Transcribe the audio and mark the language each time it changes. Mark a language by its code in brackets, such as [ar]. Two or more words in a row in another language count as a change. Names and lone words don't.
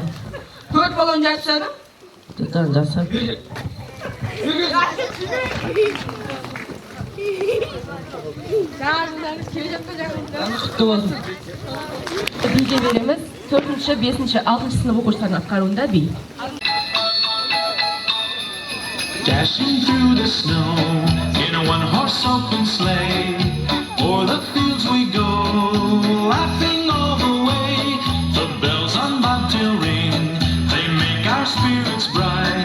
[kk] 4 балон жатсады. Жатсам. Құтты болсын. Биге береміз. 4-ші, 5-ші, 6-ші сынып оқушылардың атқаруында би. [en] Dashing through the snow in a one-horse open sleigh, o'er the fields we go, laughing all the way. The bells on bobtail ring, they make our spirits bright.